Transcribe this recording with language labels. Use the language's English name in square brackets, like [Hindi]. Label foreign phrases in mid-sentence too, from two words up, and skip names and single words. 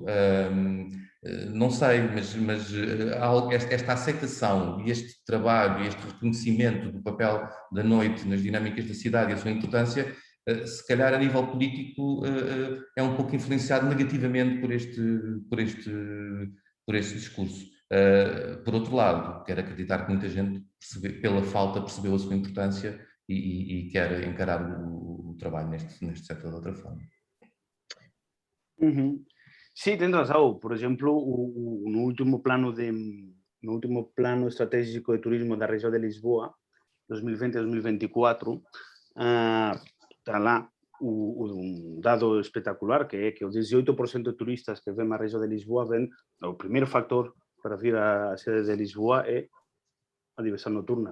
[Portuguese] Não sei, mas esta aceitação e este trabalho, este reconhecimento do papel da noite nas dinâmicas da cidade e a sua importância, se calhar a nível político é um pouco influenciado negativamente por este discurso. Por outro lado, quero acreditar que muita gente, pela falta, percebeu a sua importância e quer encarar o trabalho neste setor de outra forma. [Galician] Sí, tens razón. Por exemplo, no último plano estratégico de turismo da región de Lisboa, 2020-2024, está lá un dado espectacular, que é que o 18% de turistas que ven a región de Lisboa ven, o primeiro factor para vir á sede de Lisboa é a diversión nocturna.